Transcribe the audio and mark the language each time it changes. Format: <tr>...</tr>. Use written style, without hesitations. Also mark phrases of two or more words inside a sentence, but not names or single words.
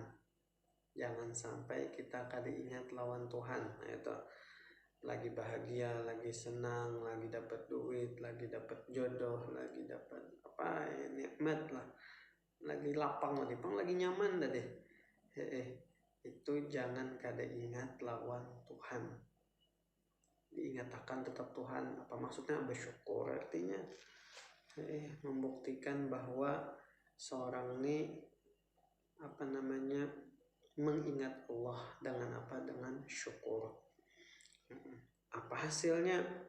<bjn>Jangan sampai kita kada ingat lawan Tuhan.</bjn> <id>Nah itu lagi bahagia, lagi senang, lagi dapat duit, lagi dapat jodoh, lagi dapat apa ya, nikmat lah, lagi lapang, lagi nyaman dah deh.</id> <bjn>Itu jangan kada ingat lawan Tuhan.</bjn> <id>Diingatkan tetap Tuhan. Apa maksudnya? Bersyukur, artinya membuktikan bahwa seorang ini mengingat Allah dengan apa? Dengan syukur. Apa hasilnya?</id>